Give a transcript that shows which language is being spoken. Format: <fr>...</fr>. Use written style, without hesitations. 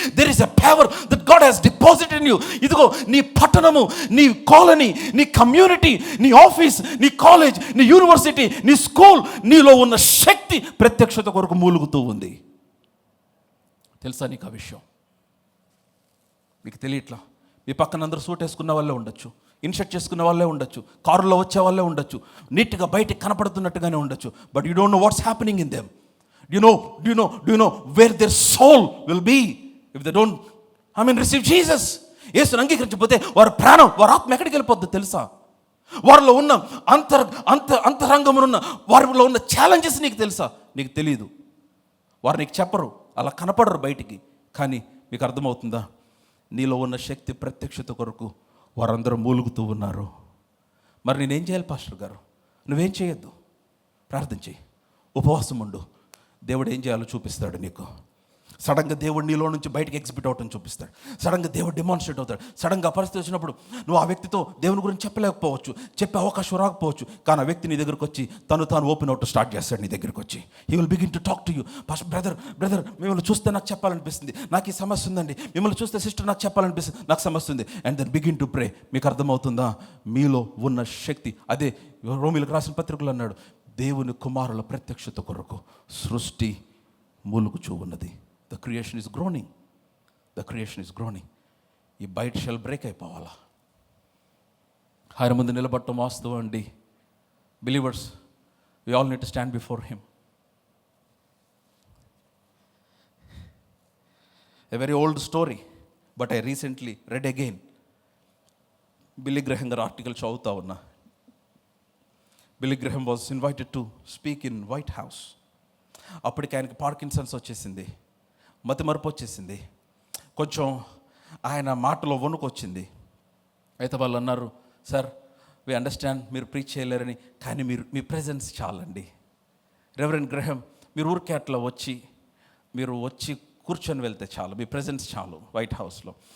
<en>There is a power that God has deposited in you.</en> <te>ఇదిగో నీ పట్టణము, నీ కాలనీ, నీ కమ్యూనిటీ, నీ ఆఫీస్, నీ కాలేజ్, నీ యూనివర్సిటీ, నీ స్కూల్, నీలో ఉన్న శక్తి ప్రత్యక్షత కొరకు మూలుగుతూ ఉంది. తెలుసా నీకు ఆ విషయం? మీకు తెలియట్లా. మీ పక్కన అందరూ సూట్ వేసుకున్న వాళ్ళే ఉండొచ్చు, ఇన్షర్ట్ చేసుకున్న వాళ్ళే ఉండొచ్చు, కారులో వచ్చే వాళ్ళే ఉండొచ్చు, నీట్గా బయటకు కనపడుతున్నట్టుగానే ఉండొచ్చు.</te> <en>But you don't know what's happening in them. Do you know where their soul will be if they don't receive Jesus?</en> <te>యేసుని అంగీకరించకపోతే వారి ప్రాణం, వారి ఆత్మ ఎక్కడికి వెళ్ళిపోద్దో తెలుసా? వారిలో ఉన్న అంతరంగమునున్న వారిలో ఉన్న ఛాలెంజెస్ నీకు తెలుసా? నీకు తెలియదు. వారు నీకు చెప్పరు, అలా కనపడరు బయటికి. కానీ మీకు అర్థమవుతుందా? నీలో ఉన్న శక్తి ప్రత్యక్షత కొరకు వారందరూ మూలుగుతూ ఉన్నారు. మరి నేనేం చేయాలి పాస్టర్ గారు? నువ్వేం చేయొద్దు, ప్రార్థన చేయి, ఉపవాసం ఉండు. దేవుడు ఏం చేయాలో చూపిస్తాడు నీకు. సడన్గా దేవుడు నీలో నుంచి బయటకు ఎగ్జిబిట్ అవటం చూపిస్తాడు. సడన్గా దేవుడు డెమాన్స్ట్రేట్ అవుతాడు. సడన్గా పరిస్థితి వచ్చినప్పుడు నువ్వు ఆ వ్యక్తితో దేవుని గురించి చెప్పలేకపోవచ్చు, చెప్పే అవకాశం రాకపోవచ్చు. కానీ ఆ వ్యక్తి నీ దగ్గరకు వచ్చి తాను ఓపెన్ అవుట్ స్టార్ట్ చేస్తాడు. నీ దగ్గరికి వచ్చి</te> <en>He will begin to talk to you.</en> <te>Pastor brother మిమ్మల్ని చూస్తే నాకు చెప్పాలనిపిస్తుంది, నాకు ఈ సమస్య ఉందండి. మిమ్మల్ని చూస్తే సిస్టర్ నాకు చెప్పాలనిపిస్తుంది, నాకు సమస్య ఉంది.</te> <en>And then begin to pray.</en> <te>మీకు అర్థమవుతుందా? మీలో ఉన్న శక్తి అదే రోమీలకు రాసిన పత్రికలు అన్నాడు, దేవుని కుమారుల ప్రత్యక్షత కొరకు సృష్టి మూలుగుచూ ఉన్నది.</te> <en>The creation is groaning. The creation is groaning.</en> <te>ఈ బయట షెల్ బ్రేక్ అయిపోవాలా? ఆయన ముందు నిలబడటం వాస్తవం అండి.</te> <en>Believers, we all need to stand before him. A very old story, but I recently read again.</en> <te>Billy గ్రహం గారి ఆర్టికల్ చదువుతా ఉన్నా.</te> <en>Billy Graham was invited to speak in White House.</en> <te>అప్పటికి ఆయనకి పార్కిన్సన్స్ వచ్చేసింది, మతిమరుపు వచ్చేసింది, కొంచెం ఆయన మాటలో వణుకు వచ్చింది. అయితే వాళ్ళు అన్నారు, సార్</te> <en>we understand</en> <te>మీరు ప్రీచ్ చేయలేరని, కానీ మీ ప్రెజెన్స్ చాలండి. రెవరెండ్ గ్రహం, మీరు ఊరికే అట్లా మీరు వచ్చి కూర్చొని వెళ్తే చాలు, మీ ప్రెజెన్స్ చాలు వైట్ హౌస్లో.</te>